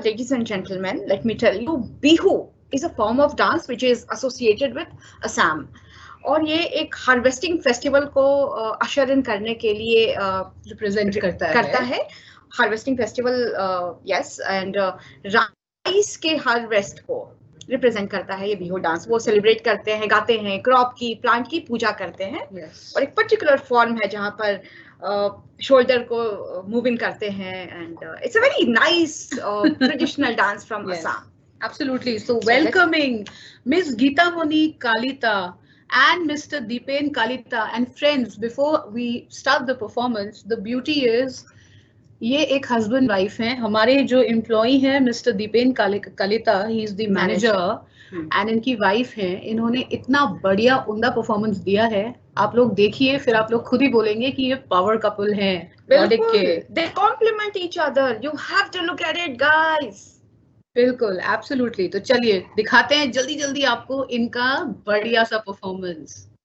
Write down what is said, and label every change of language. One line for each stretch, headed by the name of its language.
English: Ladies and gentlemen, let me tell you, Bihu is a form of dance which is associated with Assam.
Hindi: और ये एक harvesting festival को अशर इन करने के लिए रिप्रेजेंट करता है। Harvesting festival, yes, and rice के हार्वेस्ट को रिप्रेजेंट करता है ये बिहू डांस। वो सेलिब्रेट करते हैं, गाते हैं, क्रॉप की, प्लांट की पूजा करते हैं।
English: yes.
Hindi: और एक पर्टिकुलर फॉर्म है जहाँ पर शोल्डर को मूव इन करते हैं,
English: And it's a very nice traditional dance from Assam. Absolutely. So welcoming Miss Geeta Moni Kalita and Mr. Deepen Kalita and friends. Before we start the performance, the beauty is
Hindi: ये एक husband wife हैं। हमारे जो employee हैं mister Dipen Kalita,
English: he is the manager,
Hindi: and इनकी wife हैं। इन्होंने इतना बढ़िया उम्दा परफॉर्मेंस दिया है, आप लोग देखिए, फिर आप लोग खुद ही बोलेंगे कि ये पावर कपल हैं रॉडिक के।
English: They complement each other. You have to look at it, guys.
Hindi: बिल्कुल, एब्सोल्युटली। तो चलिए दिखाते हैं जल्दी जल्दी आपको इनका बढ़िया सा परफॉर्मेंस।